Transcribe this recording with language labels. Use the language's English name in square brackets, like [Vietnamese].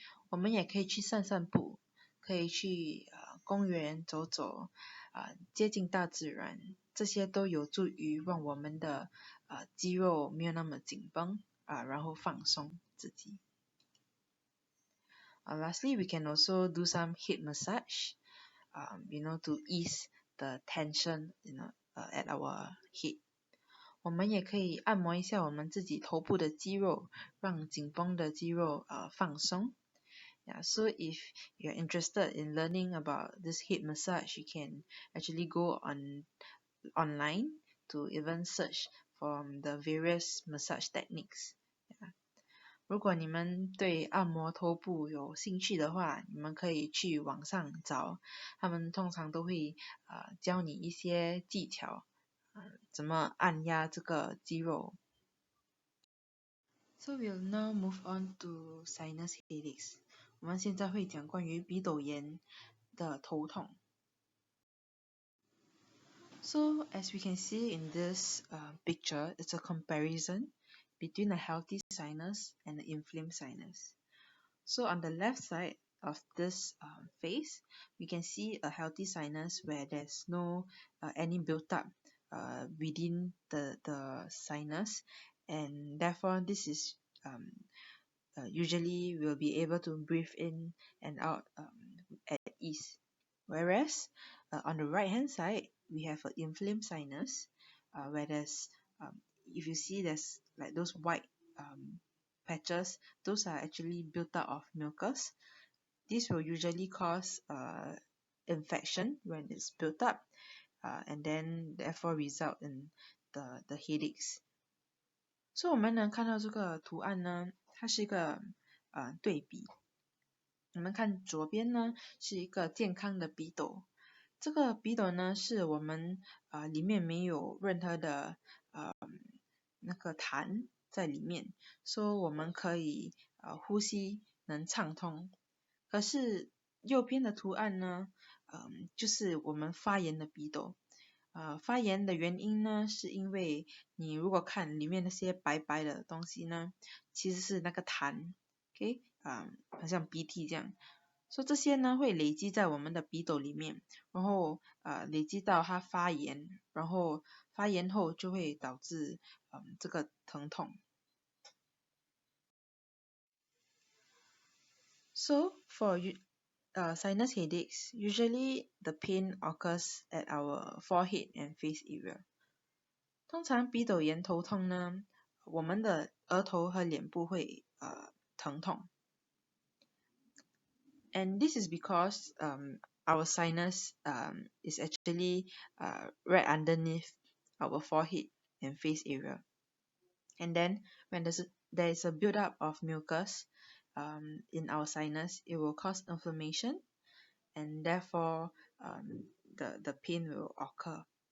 [Chinese] 我们也可以去散散步，可以去公园走走，接近大自然，这些都有助于让我们的肌肉没有那么紧绷然后放松自己。 [English] Lastly, we can also do some head massage, to ease the tension, at our head. [Chinese] 我们也可以按摩一下我们自己头部的肌肉，让紧绷的肌肉放松。 [English] Yeah, so if you're interested in learning about this head massage, you can actually go online to even search for the various massage techniques. Yeah. [Chinese] 如果你们对按摩头部有兴趣的话，你们可以去网上找，他们通常都会教你一些技巧，怎么按压这个肌肉。 [English] So we'll now move on to sinus headaches. [Chinese] 我们现在会讲关于鼻窦炎的头痛。 [English] So as we can see in this picture, it's a comparison between a healthy sinus and an inflamed sinus. So on the left side of this face, we can see a healthy sinus where there's no any built up within the sinus, and therefore this is usually we'll be able to breathe in and out at ease. Whereas on the right hand side, we have an inflamed sinus, where there's if you see there's like those white patches, those are actually built up of mucus. This will usually cause infection when it's built up, and then therefore result in the headaches. [Chinese] So 我们能看到这个图案呢，它是一个对比。我们看左边呢是一个健康的鼻窦，这个鼻窦呢是我们里面没有任何的那个痰在里面，所以我们可以呼吸能畅通。可是右边的图案呢，就是我们发炎的鼻窦。发炎的原因呢，是因为你如果看里面那些白白的东西呢，其实是那个痰 ，OK，好像鼻涕这样，所以这些呢会累积在我们的鼻窦里面，然后累积到它发炎，然后发炎后就会导致这个疼痛。 [English] So for sinus headaches, usually the pain occurs at our forehead and face area. [Chinese] 通常鼻窦炎头痛呢，我们的额头和脸部会疼痛。 [English] And this is because our sinus is actually right underneath our forehead and face area. And then when there is a build-up of mucus in our sinus, it will cause inflammation, and therefore the pain will occur.